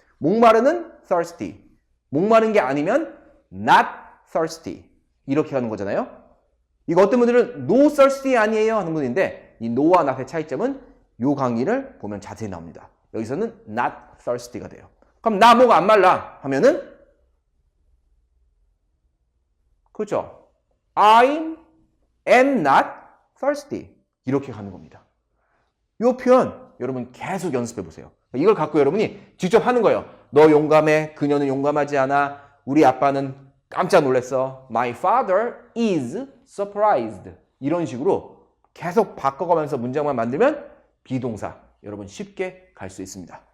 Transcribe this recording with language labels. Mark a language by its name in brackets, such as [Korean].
[Korean] 목마르는 thirsty. 목마른 게 아니면 [English] not thirsty. [Korean] 이렇게 하는 거잖아요. 이거 어떤 분들은 [English] no thirsty [Korean] 아니에요 하는 분인데 이 no와 not의 차이점은 이 강의를 보면 자세히 나옵니다. 여기서는 [English] not thirsty [Korean] 가 돼요. 그럼 나 목 안 말라 하면은 그렇죠. [English] I am not thirsty [Korean] 이렇게 가는 겁니다. 이 표현 여러분 계속 연습해 보세요. 이걸 갖고 여러분이 직접 하는 거예요. 너 용감해. 그녀는 용감하지 않아. 우리 아빠는 깜짝 놀랐어. [English] My father is surprised. [Korean] 이런 식으로 계속 바꿔가면서 문장만 만들면 비동사 여러분 쉽게 갈 수 있습니다.